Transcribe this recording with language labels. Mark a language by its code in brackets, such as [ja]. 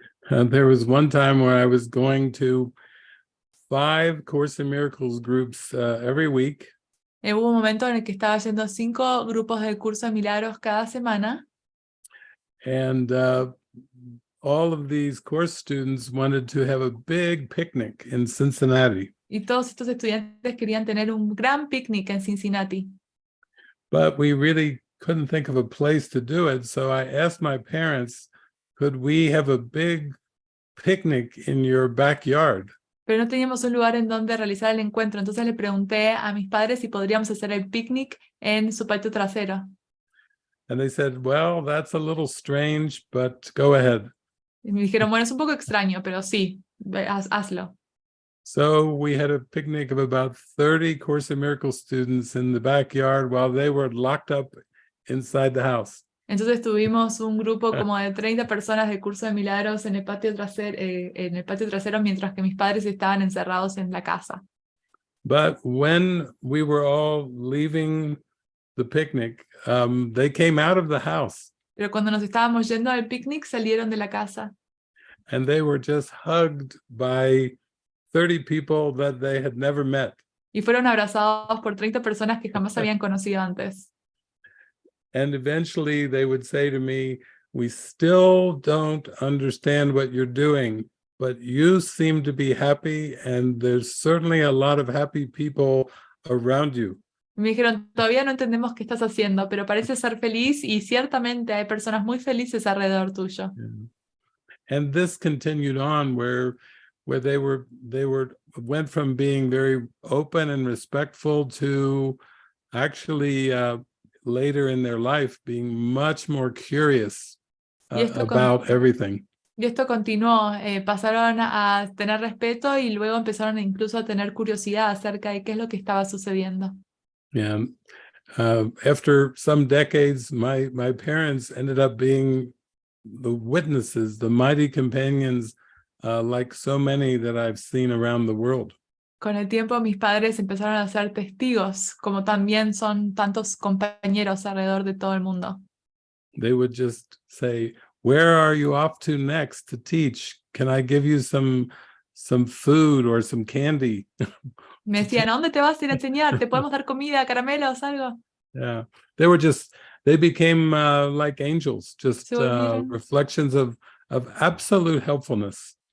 [en] There was one time where I was going to 5 Course in Miracles groups every week. [es] Hubo un momento en el que estaba yendo a 5 grupos del curso de milagros cada semana. [en] And all of these course students wanted to have a big picnic in Cincinnati. [es] Y todos estos estudiantes querían tener un gran picnic en Cincinnati. [en] But we really couldn't think of a place to do it, so I asked my parents, could we have a big picnic in your backyard? [es] Pero no teníamos un lugar en donde realizar el encuentro, entonces le pregunté a mis padres si podríamos hacer el picnic en su patio trasero. [en] And they said, well, that's a little strange, but go ahead. [es] Y me dijeron, bueno, es un poco extraño, pero sí, hazlo. [en] So we had a picnic of about 30 Course in Miracles students in the backyard while they were locked up inside the house. [es] Entonces tuvimos un grupo como de 30 personas del curso de milagros en el patio trasero mientras que mis padres estaban encerrados en la casa. [en] But when we were all leaving the picnic, they came out of the house. [es] Pero cuando nos estábamos yendo al picnic, salieron de la casa. [en] And they were just hugged by 30 people that they had never met. [es] Y fueron abrazados por 30 personas que jamás habían conocido antes. [en] And eventually they would say to me, we still don't understand what you're doing, but you seem to be happy, and there's certainly a lot of happy people around you. [es] Me dijeron, todavía no entendemos qué estás haciendo, pero pareces ser feliz y ciertamente hay personas muy felices alrededor tuyo. [en] Yeah. And this continued on where they went from being very open and respectful to actually later in their life being much more curious about everything. [es] Y esto continuó, pasaron a tener respeto y luego empezaron incluso a tener curiosidad acerca de qué es lo que estaba sucediendo. [en] Yeah. After some decades, my parents ended up being the witnesses, the mighty companions, like so many that I've seen around the world. [es] Con el tiempo mis padres empezaron a ser testigos, como también son tantos compañeros alrededor de todo el mundo. [en] They would just say, where are you off to next to teach? Can I give you some food or some candy? [es] Me decían, ¿a dónde te vas a ir a enseñar? ¿Te podemos dar comida, caramelos, algo? [en] Yeah, they became like angels, just reflections of absolute helpfulness.